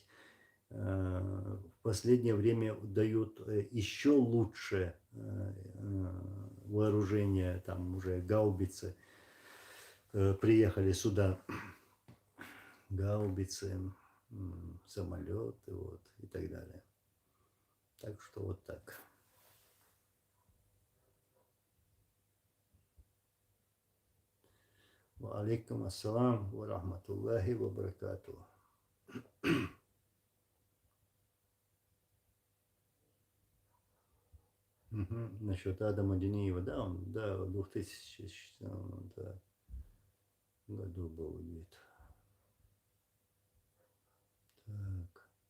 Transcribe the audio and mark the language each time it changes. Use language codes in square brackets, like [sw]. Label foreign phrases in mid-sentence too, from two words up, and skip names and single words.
[ru] В последнее время дают еще лучше вооружение, там уже гаубицы приехали сюда, гаубицы, самолеты, вот, и так далее. Так что вот так. [ar] وعليكم السلام ورحمة الله وبركاته. [ru] Насчет Адама Дениева, да, он, да, в 2000 да, году был убит. Так.